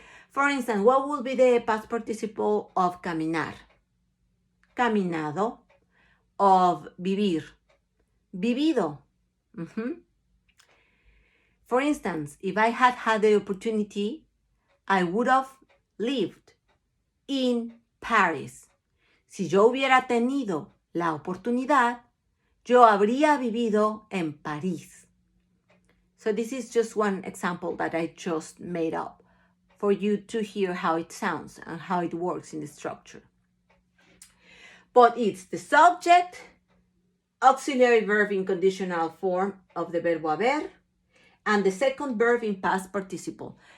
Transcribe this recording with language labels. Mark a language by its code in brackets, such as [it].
[en] For instance, what will be the past participle of caminar? Caminado. Of vivir. Vivido. For instance, if I had had the opportunity, I would have lived in Paris. [es] Si yo hubiera tenido la oportunidad, yo habría vivido en París. [en] So this is just one example that I just made up for you to hear how it sounds and how it works in the structure. But it's the subject, auxiliary verb in conditional form of the verbo haber, and the second verb in past participle.